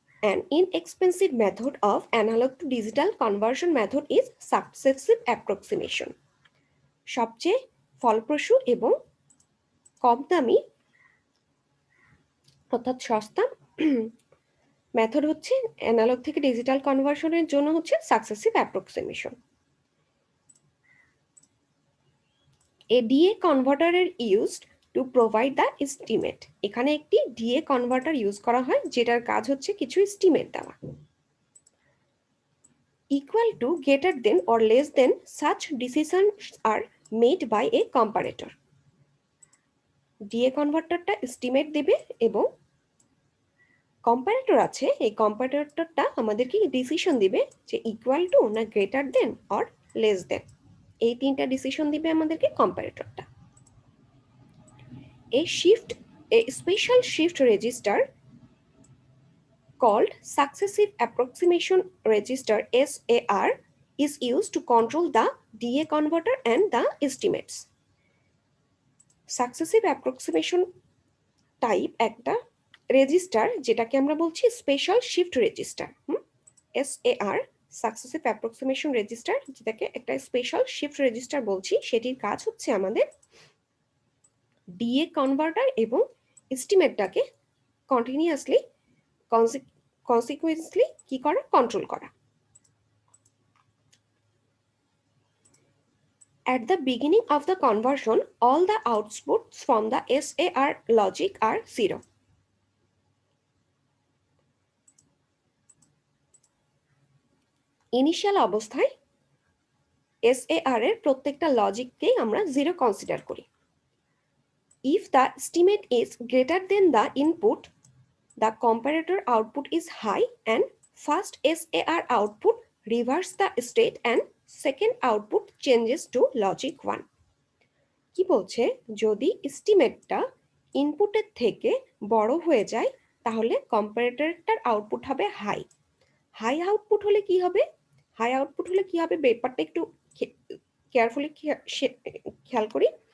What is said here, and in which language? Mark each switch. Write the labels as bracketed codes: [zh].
[en] An inexpensive method of analog to digital conversion method is successive approximation. [bn] সবচেয়ে ফলপ্রসূ এবং কম দামি অর্থাৎ সস্তা মেথড হচ্ছে অ্যানালগ থেকে ডিজিটাল কনভার্সনের জন্য হচ্ছে সাকসেসিভ অ্যাপ্রক্সিমেশন। [en] A DA converter এর used to provide the estimate. [bn] এখানে একটি ডিএ কনভার্টার ইউজ করা হয় যেটার কাজ হচ্ছে কিছু এস্টিমেট দেওয়া। [en] Equal to, greater than or less than such decisions are made by a comparator. [bn] DA কনভার্টারটা estimate দেবে এবং কম্পারেটর আছে, এই কম্পারেটরটা আমাদেরকে ডিসিশন দিবে যে ইকুয়াল টু না [en] Greater than or less than. [bn] এই তিনটা ডিসিশন দিবে আমাদেরকে কম্পারেটরটা। [en] A special shift register called successive approximation register SAR is used to control the DA converter and the estimates. Successive approximation type [bn] একটা register যেটাকে আমরা বলছি special shift register. SAR successive approximation register, যেটাকে একটা special shift register বলছি, সেটির কাজ হচ্ছে আমাদের ডিএ কনভার্টার এবং এস্টিমেটটাকে কন্টিনিউয়াসলি কনসিকুয়েন্সলি কি করা, কন্ট্রোল করা। [en] At the beginning of the conversion, all the outputs from the SAR logic are 0. [bn] Initial অবস্থায় SAR এর প্রত্যেকটা লজিককেই আমরা 0 কনসিডার করি। [en] If the estimate is greater than the input, the comparator output is high and first SAR output reverse the state and second output changes to logic 1. [bn] কি বলছে, যদি এস্টিমেটটা ইনপুটের থেকে বড় হয়ে যায় তাহলে কম্পারেটরটার আউটপুট হবে হাই। হাই আউটপুট হলে কি হবে, হাই আউটপুট হলে কি হবে ব্যাপারটা একটু কেয়ারফুলি খেয়াল করি।